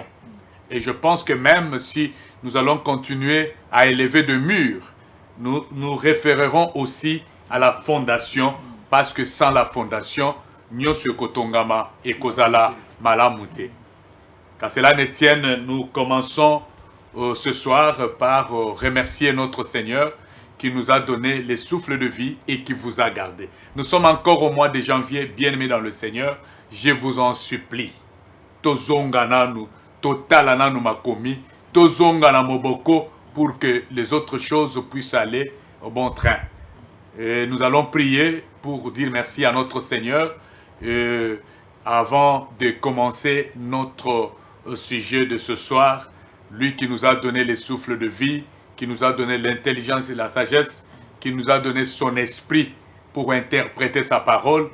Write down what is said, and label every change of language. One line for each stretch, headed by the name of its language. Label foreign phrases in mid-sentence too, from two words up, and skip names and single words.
French: Et je pense que même si nous allons continuer à élever de murs, nous nous référerons aussi à la fondation, parce que sans la fondation,
Lingala: nyonso ekotongama ekozala malamute.
French: Qu'à cela ne tienne, nous commençons ce soir par remercier notre Seigneur qui nous a donné les souffles de vie et qui vous a gardé. Nous sommes encore au mois de janvier, bien-aimés dans le Seigneur. Je vous en supplie.
Lingala: Tozongananu, totalananu makomi, tozongana moboko,
French: pour que les autres choses puissent aller au bon train. Et nous allons prier pour dire merci à notre Seigneur avant de commencer notre sujet de ce soir. Lui qui nous a donné les souffles de vie, qui nous a donné l'intelligence et la sagesse, qui nous a donné son esprit pour interpréter sa parole.